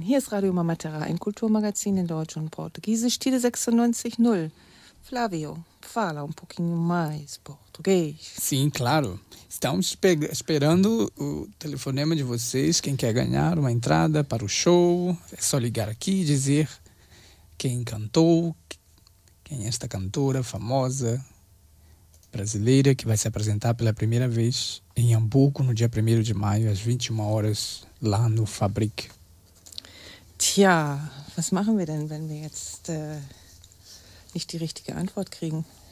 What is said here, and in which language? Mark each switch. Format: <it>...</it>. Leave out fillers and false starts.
<de>Hier ist Radio Mama Terra, ein Kulturmagazin in Deutsch und Portugiesisch, Tide 96.0.</de> <pt>Flávio, fala um pouquinho mais português. Sim, claro. Estamos esperando o telefonema de vocês, quem quer ganhar uma entrada para o show. É só ligar aqui e dizer quem cantou, quem é esta cantora famosa brasileira que vai se apresentar pela primeira vez em Hamburgo no dia 1º de maio, às 21 horas. Lá no Fabrik.</pt> <de>Tja, was machen wir denn, wenn wir jetzt nicht die richtige Antwort kriegen?</de>